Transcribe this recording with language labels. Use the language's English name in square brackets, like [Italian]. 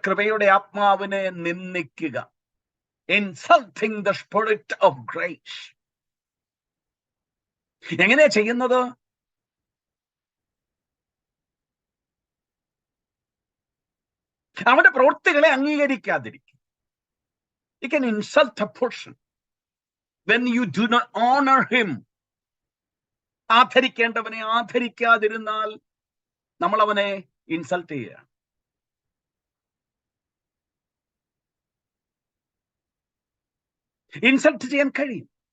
[Malayalam] കൃപയുടെ ആത്മാവിനെ നിന്ദിക്കുക. [English] Insulting the spirit of grace. [Malayalam] എങ്ങനെയാ ചെയ്യുന്നത്? അവന്റെ പ്രവൃത്തികളെ അംഗീകരിക്കാതിരിക്കും. [English] You can insult a person when you do not honor him. [Malayalam] ആദരിക്കേണ്ടവനെ ആദരിക്കാതിരുന്നാൽ നമ്മൾ അവനെ ഇൻസൾട്ട് ചെയ്യുക. ഇൻസൾട്ട് ചെയ്യാൻ കഴിയും.